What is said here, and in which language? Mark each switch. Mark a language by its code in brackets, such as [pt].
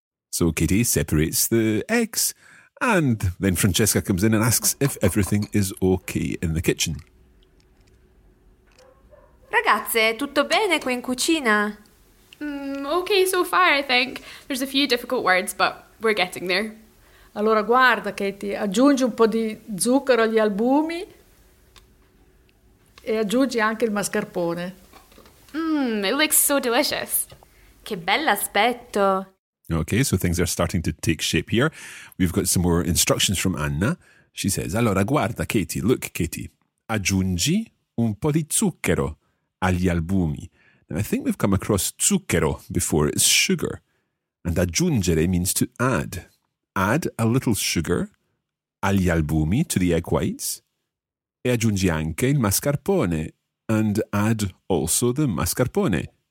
[en] So Katie separates the eggs, and then Francesca comes in and asks if everything is okay in the kitchen. [it] Ragazze, tutto bene qui in cucina? [en] Okay so far, I think. There's a few difficult words, but we're getting there. [it] Allora, guarda, Katie, aggiungi un po' di zucchero agli albumi e aggiungi anche il mascarpone. [en] It looks so delicious. [it] Che bell'aspetto. [en] Okay, so things are starting to take shape here. We've got some more instructions from Anna. She says, [it] allora, guarda, Katie, [en] look, Katie, [it] aggiungi un po' di zucchero agli albumi. [en] Now, I think we've come across zucchero before. It's sugar. And aggiungere means to add. Add a little sugar [it] agli albumi, [en] to the egg whites. [it] E aggiungi anche il mascarpone. [en] And add also the mascarpone.